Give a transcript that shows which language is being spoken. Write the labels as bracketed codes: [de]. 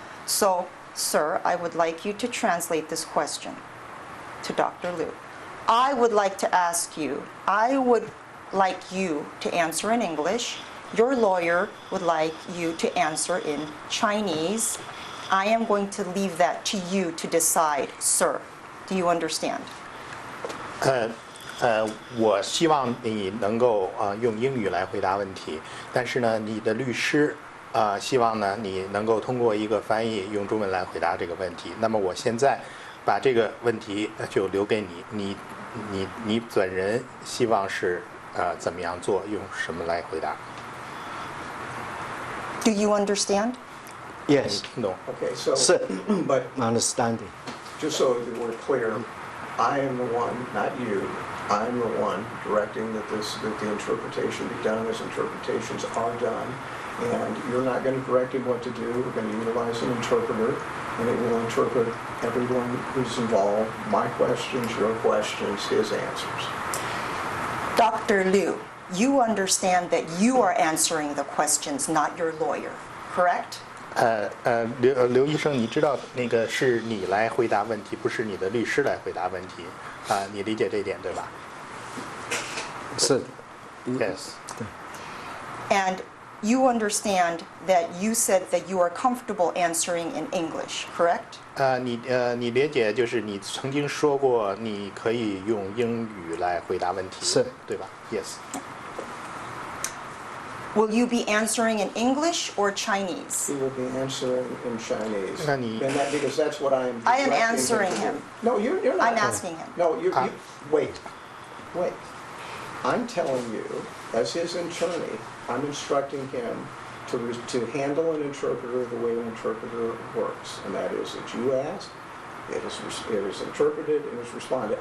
[en] So, sir, I would like you to translate this question to Dr. Liu. I would like to ask you, I would like you to answer in English. Your lawyer would like you to answer in Chinese. I am going to leave that to you to decide, sir. Do you understand? [zh] 我希望你能够用英语来回答问题，但是呢，你的律师希望呢你能够通过一个翻译用中文来回答这个问题。那么我现在把这个问题就留给你，你本人希望是怎么样做，用什么来回答？ [en] Do you understand? Yes, [zh] 听懂？ [en] Okay, so, Sir. but understanding. just so that we're clear, I am the one, not you, I'm the one directing that the interpretation be done as interpretations are done. And you're not going to direct him what to do. We're going to utilize an interpreter, and it will interpret everyone who's involved, my questions, your questions, his answers. Dr. Liu, you understand that you are answering the questions, not your lawyer, correct? [zh] 刘医生，你知道那个是你来回答问题，不是你的律师来回答问题你理解这一点对吧？是 [en] Yes. And you understand that you said that you are comfortable answering in English, correct? [zh] 你理解就是你曾经说过你可以用英语来回答问题，是对吧 ？ [en] Yes. Will you be answering in English or Chinese? He will be answering in Chinese. And because that's what I am I am directing answering to do. him. No, you're not. I'm asking him. No, you wait. I'm telling you, as his attorney, I'm instructing him to handle an interpreter the way an interpreter works, and that is that you ask, it is interpreted, and is responded.